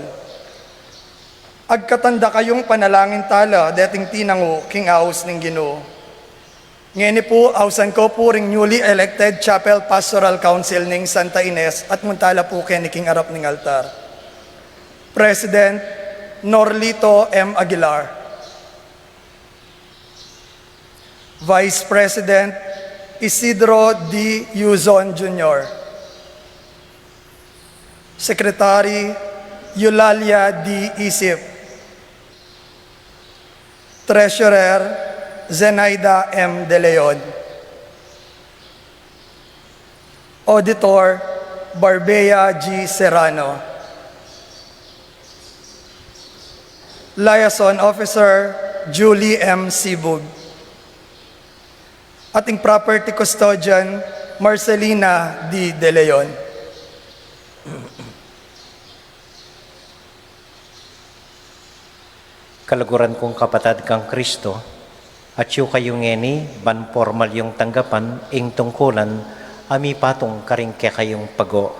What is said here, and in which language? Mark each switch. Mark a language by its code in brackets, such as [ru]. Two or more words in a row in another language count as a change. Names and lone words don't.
[pam] Agkatanda kayong panalangin tala dating tinango king aos ning Ginoo. Ngeni po, ausan ko po ring [en] newly elected Chapel Pastoral Council [pam] ning Santa Ines at muntala po kini king arap ning altar. [en] President Norlito M. Aguilar. Vice President Isidro D. Yuzon Jr. Secretary Eulalia D. Isip. Treasurer Zenaida M. De Leon. Auditor Barbea G. Serrano. Liaison Officer Julie M. Sibug. Ating Property Custodian Marcelina D. De Leon. [pam] Kalaguran kong kapatid kang Kristo, at yu kayong ngeni, ban formal yung tanggapan, ing tungkulan, ami patong karing kaya kayong pago.